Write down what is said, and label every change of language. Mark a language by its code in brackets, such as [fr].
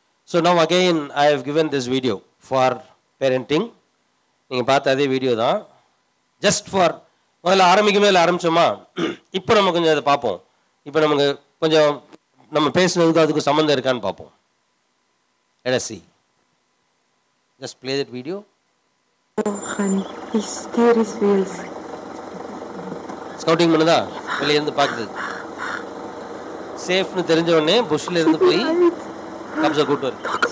[en] So now again I have given this video for parenting. [ta] நீங்கள் பார்த்த அதே video தான். ஜஸ்ட் ஃபார் முதல்ல ஆரம்பிக்குமே இல்லை ஆரம்பித்தோமா, இப்போ நம்ம கொஞ்சம் அதை பார்ப்போம். இப்போ நமக்கு கொஞ்சம் நம்ம பேசுனதுக்கு அதுக்கு சம்மந்தம் இருக்கான்னு பார்ப்போம். [en] Let us see. Just play that video. Oh, honey, his steer his wheels. [ta] Scouting பண்ணுதா? வெளியேருந்து பார்க்குது. சேஃப்னு தெரிஞ்ச உடனே புஷ்ல இருந்து போய் கப்ஸை கூட்டு வரும்.